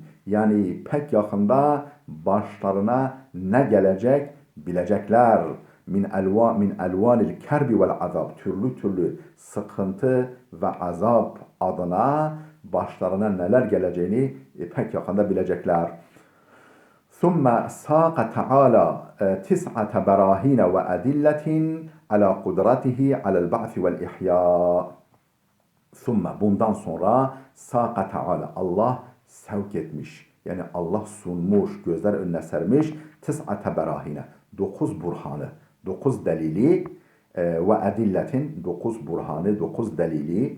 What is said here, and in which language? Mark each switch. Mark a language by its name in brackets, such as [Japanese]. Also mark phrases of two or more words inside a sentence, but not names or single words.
[Turkish] Yani pek yakında başlarına ne gelecek bilecekler. [Arabic] من ألوان الكرب والعذاب. [Turkish] Türlü türlü sıkıntı ve azap adına başlarına neler geleceğini pek yakında bilecekler. [Arabic] ثم ساق تعالى تسعة براهين وأدلة على قدرته على البعث والإحياء. [Turkish] Bundan sonra [Arabic] ساق تعالى, [Turkish] Allah sevk etmiş. Yani Allah sunmuş, gözler önüne sermiş. [Arabic] تسعة براهين, [Turkish] 9 burhanı, 9 delili ve edilletin, 9 burhanı, 9 delili.